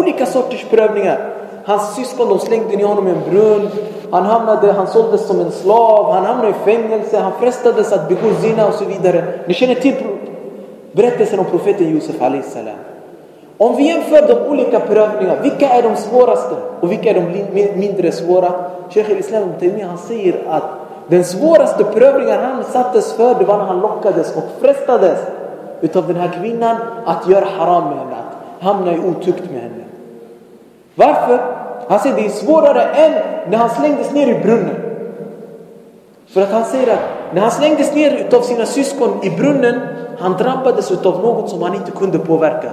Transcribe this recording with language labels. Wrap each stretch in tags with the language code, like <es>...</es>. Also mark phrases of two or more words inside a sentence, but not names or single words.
<sv>Olika sorters prövningar. Hans syskon, de slängde ner honom i en brunn. Han såldes som en slav. Han hamnade i fängelse. Han frestades att begå zina och så vidare. Ni känner till berättelsen om profeten Josef alayhissalam. Om vi jämför de olika prövningarna, vilka är de svåraste och vilka är de mindre svåra? Sheikh al-Islam ibn Taymiyyah, han säger att den svåraste prövningen han sattes för, det var när han lockades och frestades utav den här kvinnan att göra haram med henne, att hamna i otukt med henne. Varför? Han säger det är svårare än när han slängdes ner i brunnen. För att han säger att när han slängdes ner utav sina syskon i brunnen, han drabbades utav något som han inte kunde påverka.</sv>